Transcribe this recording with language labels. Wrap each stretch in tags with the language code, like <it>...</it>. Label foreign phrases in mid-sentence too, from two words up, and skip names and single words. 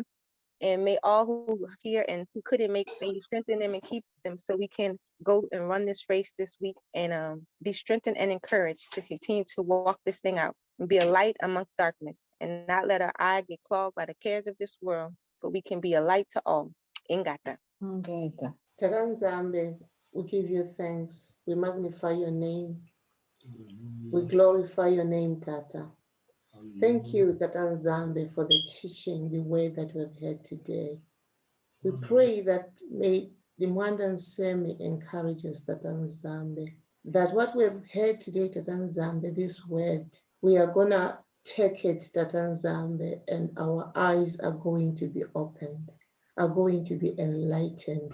<en>And may all who are here and who couldn't make, may you strengthen them and keep them so we can go and run this race this week and be strengthened and encouraged to continue to walk this thing out and be a light amongst darkness and not let our eye get clogged by the cares of this world, but we can be a light to all. Ingata. Ngeta. Tata Nzambe, we give you thanks. We magnify your name. We glorify your name, Tata. Thank you, Tata Nzambe, for the teaching, the way that we have heard today. We pray that may the Mwanda Nsemi encourage us, Tata Nzambe, that what we have heard today, Tata Nzambe, this word, we are going to take it, Tata Nzambe, and our eyes are going to be opened, are going to be enlightened.</en>